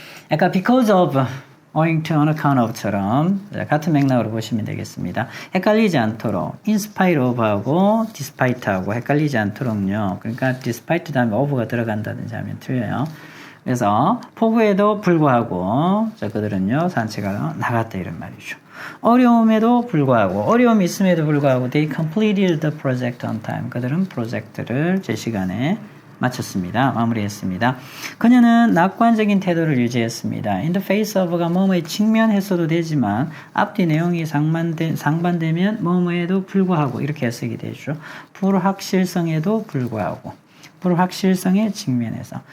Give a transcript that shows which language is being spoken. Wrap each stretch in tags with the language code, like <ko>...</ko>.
<ko>약간 because of, owing to, on account of처럼 같은 맥락으로 보시면 되겠습니다. 헷갈리지 않도록 in spite of하고 despite하고 헷갈리지 않도록요. 그러니까 despite 다음에 of가 들어간다든지 하면 틀려요. 그래서 폭우에도 불구하고 그들은요 산책을 나갔다 이런 말이죠. 어려움에도 불구하고 어려움이 있음에도 불구하고</ko> <en>they completed the project on time.</en> <ko>그들은 프로젝트를 제 시간에 마쳤습니다. 마무리했습니다. 그녀는 낙관적인 태도를 유지했습니다. In the face of가 뭐뭐에 직면했어도 되지만 앞뒤 내용이 상반되면 뭐뭐에도 불구하고 이렇게 해석이 되죠. 불확실성에도 불구하고 불확실성에 직면해서.</ko>